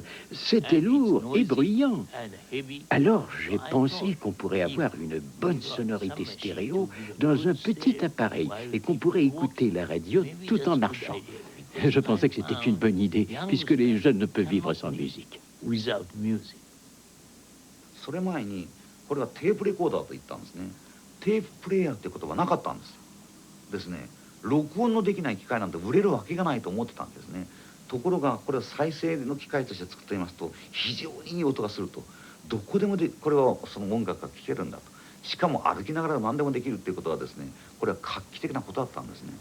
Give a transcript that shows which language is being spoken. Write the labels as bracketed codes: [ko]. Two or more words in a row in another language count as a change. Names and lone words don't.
[fr] C'était lourd et bruyant. Alors j'ai pensé qu'on pourrait avoir une bonne sonorité stéréo dans un petit appareil et qu'on pourrait écouter la radio tout en marchant. Je pensais que c'était une bonne idée, puisque les jeunes ne peuvent vivre sans musique. [ja] それ前にこれはテープレコーダーと言ったんですね。テーププレイヤーってことはなかったんですですね。録音のできない機械なんて売れるわけがないと思ってたんですね。ところがこれは再生の機械として作っていますと非常にいい音がすると、どこでもこれはその音楽が聴けるんだと、しかも歩きながら何でもできるっていうことはですね、これは画期的なことだったんですね。